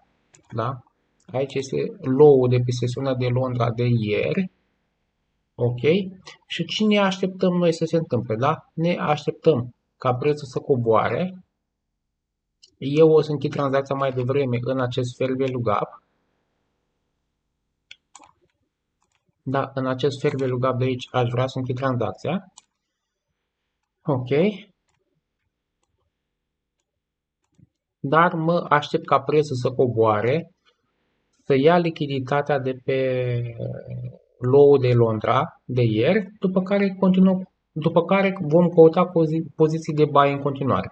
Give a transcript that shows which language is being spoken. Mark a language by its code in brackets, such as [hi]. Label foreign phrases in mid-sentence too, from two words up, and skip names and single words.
[ro] Da? Aici este low-ul de pe sesiunea de Londra de ieri. Ok? Și ce ne așteptăm noi să se întâmple? Da? Ne așteptăm ca prețul să coboare. Eu o să închid tranzacția mai devreme în acest [en] fair value gap. [ro] Da, în acest [en] fair value gap [ro] de aici aș vrea să închid tranzacția. Ok. Dar mă aștept ca prețul să coboare, să ia lichiditatea de pe low-ul de Londra de ieri, după care vom căuta poziții de buy în continuare.